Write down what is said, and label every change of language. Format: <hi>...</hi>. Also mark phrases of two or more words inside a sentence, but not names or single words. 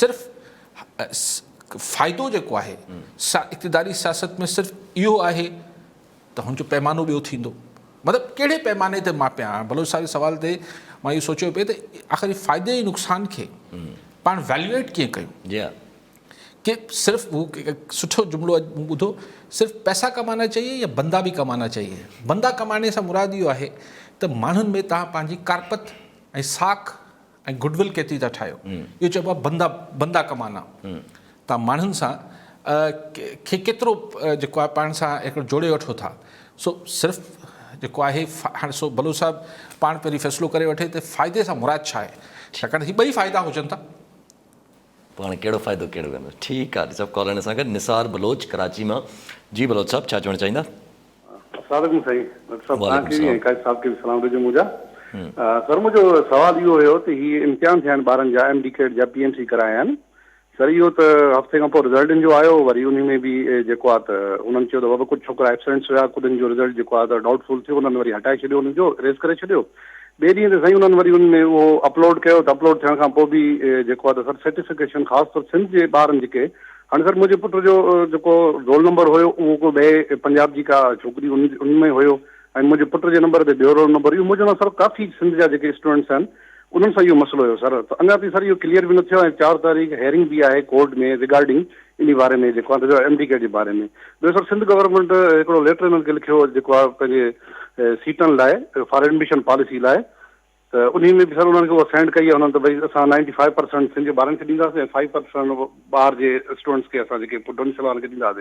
<sd>सिर्फ़ु फ़ाइदो जेको आहे इक़्तिदारी सियासत में सिर्फ़ु इहो आहे त हुनजो पैमानो ॿियो थींदो, मतिलबु कहिड़े पैमाने ते मापियां, बलोच साहिब सवाल ते मां इहो सोचियो पिए त आख़िर फ़ाइदे ऐं नुक़सान खे पाण वैल्यूएट कीअं कयूं, कि सिर्फ़ वो सुठो जुमिलो मूं ॿुधो,</sd> <ur>صرف پیسہ کمانا چاہیے یا بندہ بھی کمانا چاہیے. بندہ کمانے</ur> <sd>सां मुराद इहो आहे त माण्हुनि में तव्हां पंहिंजी कारपत ऐं साख ऐं गुडविल केतिरी था ठाहियो, इहो चइबो आहे</sd> <ur>بندہ کمانا,</ur> <sd>तव्हां माण्हुनि सां खे केतिरो जेको आहे पाण सां हिकिड़ो जोड़े वठो था। सो सिर्फ़ु जेको आहे हाणे सो बलोच साहिबु पाण पहिरीं फ़ैसिलो करे वठे त फ़ाइदे सां मुराद छा आहे, छाकाणि हीअ 2 फ़ाइदा हुजनि था, पाण कहिड़ो फ़ाइदो कहिड़ो कंदो। ठीकु आहे, सभु कॉल सां गॾु निसार बलोच कराची मां। जी बलोच साहब छा चवणु चाहींदा? अस्सलाम साईं, तव्हांखे बि काज़ी साहब खे बि सलाम ॾिजो मुंहिंजा। सर मुंहिंजो सवाल इहो हुयो त हीअ इम्तिहान थिया आहिनि ॿारनि जा MD जा PMC कराया आहिनि सर, इहो त हफ़्ते खां पोइ रिज़ल्टनि जो आयो, वरी उन में बि जेको आहे त उन्हनि चयो त बाबा कुझु छोकिरा एब्सेंट्स हुया, कुझु जो रिज़ल्ट जेको आहे त डाउटफुल थियो, उन्हनि वरी हटाए छॾियो, उन्हनि जो रेज़ करे छॾियो। ॿिए ॾींहं ते साईं उन्हनि वरी उन में उहो अपलोड कयो, त अपलोड थियण खां पोइ बि जेको आहे त सर सर्टिफिकेशन ख़ासि तौर सिंध जे ॿारनि जेके, हाणे सर मुंहिंजे पुट जो जेको रोल नंबर हुयो उहो को ॿिए पंजाब जी का छोकिरी उन में हुयो, ऐं मुंहिंजे पुट जे नंबर ते ॿियो रोल नंबर हुयो। मुंहिंजो सर काफ़ी सिंध जा जेके स्टूडेंट्स आहिनि उन्हनि सां इहो मसइलो हुयो सर, त अञा ताईं सर इहो क्लियर बि न थियो, ऐं 4 तारीख़ हेयरिंग बि आहे कोर्ट में रिगार्डिंग इन बारे में जेको आहे MD जे बारे में। ॿियो सर सिंध गवर्नमेंट हिकिड़ो लेटर हिननि खे लिखियो जेको आहे पंहिंजे सीटनि लाइ</sd> <en>for admission policy</en> <sd>लाइ, त उन में बि सर उन्हनि खे उहा सेंड कई आहे उन्हनि त भई असां 95% सिंध जे ॿारनि खे ॾींदासीं ऐं 5% ॿार जे स्टूडेंट्स खे असां जेके पोटेंशियल वारनि खे ॾींदासीं।</sd>